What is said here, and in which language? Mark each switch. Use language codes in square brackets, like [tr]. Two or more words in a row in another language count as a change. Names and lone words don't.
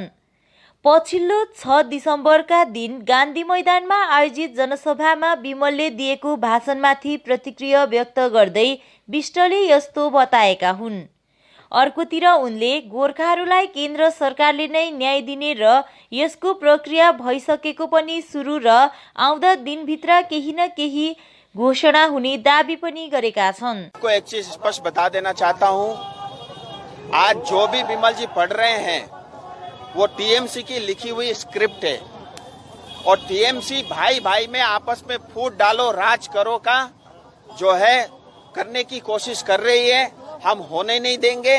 [ne] पछिल्लो 6 दिसम्बरका दिन गान्धी मैदानमा आयोजित जनसभामा विमलले दिएको भाषणमाथि प्रतिक्रिया व्यक्त गर्दै विष्टले यस्तो बताएका हुन्। अर्कोतिर उनले गोर्खाहरूलाई केन्द्र सरकारले नै न्याय दिने र यसको प्रक्रिया भइसकेको पनि सुरु र आउँदा दिनभित्र केही न केही घोषणा हुने दावी पनि गरेका छन्। [hi] को एक चीज स्पष्ट बता देना चाहता हूं, आज जो भी विमल जी पढ़ रहे हैं वो टीएमसी की लिखी हुई स्क्रिप्ट है और टीएमसी भाई भाई में आपस में फूट डालो राज करो का जो है करने की कोशिश कर रही है, हम होने नहीं देंगे।